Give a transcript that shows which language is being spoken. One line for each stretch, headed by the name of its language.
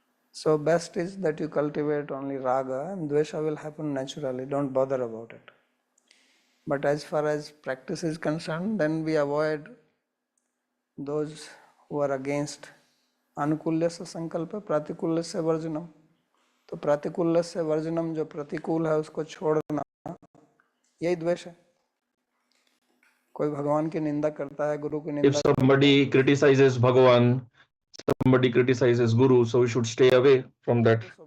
English: So best is that you cultivate only raga, and dvesha will happen naturally. Don't bother about it. But as far as practice is concerned, then we avoid those who are against
Sanskrit: अनुकूल्यस्य संकल्प प्रतिकूल्यस्य वर्जनम.
Hindi: तो प्रतिकूल्यस्य वर्जनम, जो प्रतिकूल है उसको छोड़ना, यही द्वेष है. कोई भगवान की निंदा करता है, गुरु की निंदा.
English: If somebody criticizes Bhagavan, somebody criticizes Guru, so we should stay away from that.